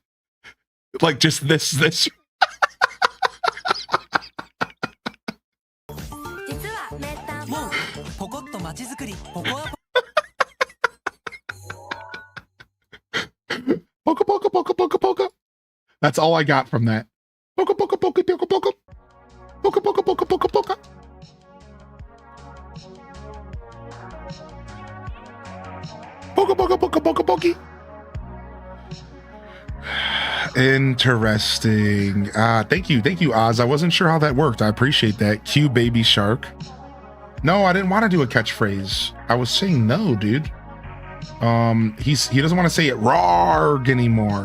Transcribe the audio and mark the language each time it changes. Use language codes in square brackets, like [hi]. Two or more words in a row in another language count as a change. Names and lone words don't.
[en] Like just this. Poka poka poka poka poka. That's all I got from that. Poka poka poka poka poka. Poka poka poka poka poka. Poka poka poka poka poki. Interesting. Thank you, Oz. I wasn't sure how that worked. I appreciate that. Cue baby shark. No, I didn't want to do a catchphrase. I was saying no, dude. He doesn't want to say it "rawr" anymore.